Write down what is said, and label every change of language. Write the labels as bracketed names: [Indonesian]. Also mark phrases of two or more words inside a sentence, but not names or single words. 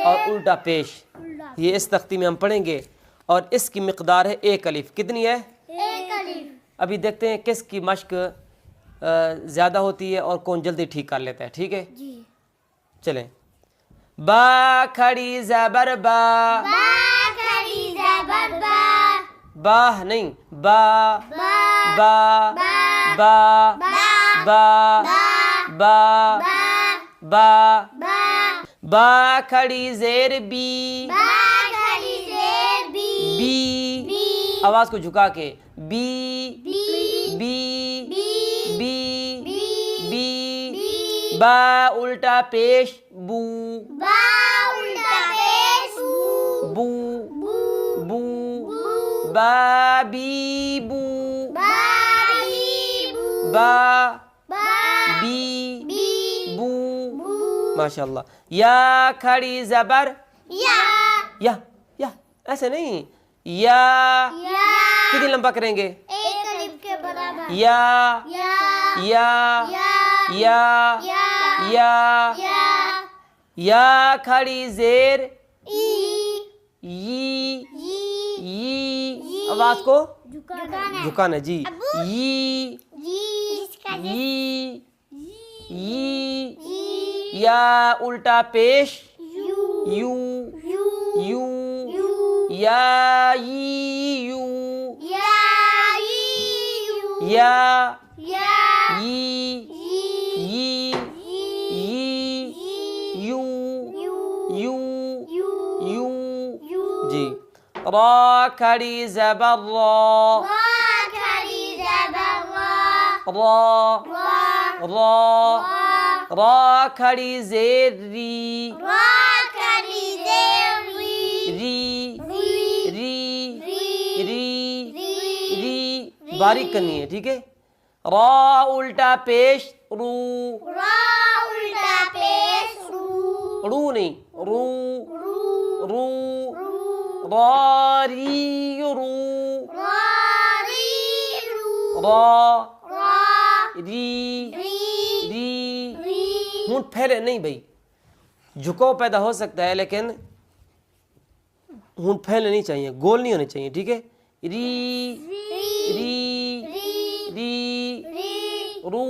[Urdu] اور الٹا پیش، یہ اس تختی میں ہم پڑھیں گے، اور اس کی مقدار ہے 1 الف۔ کتنی ہے؟ 1 الف۔ ابھی دیکھتے ہیں کس کی مشق زیادہ ہوتی ہے اور کون جلدی ٹھیک کر لیتا ہے، ٹھیک ہے؟ جی۔ چلیں، با کھڑی زبر با، با کھڑی زبر با، با نہیں، با با با با با با با با با با با با کھڑی زیر بی، با کھڑی زیر بی، بی، بی آواز کو جھکا کے، بی بی بی بی بی بی بی، با الٹا پیش بو، با الٹا پیش بو، بو بو بو، با بی بو، با بی بو، با با بی بی بو، بو، ماشاء اللہ۔ یا کھڑی زبر، یا یا ایسے نہیں، یا یا کتنی لمبا کریں گے؟ 1 الف کے برابر، یا یا یا یا یا یا یا یا یا کھڑی زیر ای یی، ی آواز کو جھکانا جھکانا، جی، یی جی یی یی، جی یا الٹا پیش یو یو یو یو، یو یا یی یو، یا یو یا یا یی یی یی یو یو یو، جی۔ را کھڑی زبر را، را کھڑی زبر را، را را را، را کھڑی زیر ری، را کھڑی زیر ری، ری ری ری ری ری ری، باریک کرنی ہے، ٹھیک ہے؟ را الٹا پیش رو، را الٹا پیش رو، رو نہیں، رو رو رو، رو را ری رو، را ری رو، را را ری ری ری، ری ہونٹ پھیلے نہیں بھائی، جھکاؤ پیدا ہو سکتا ہے لیکن ہونٹ پھیلنے نہیں چاہیے، گول نہیں ہونے چاہیے، ٹھیک ہے؟ ری ری ری ری ری ری رو،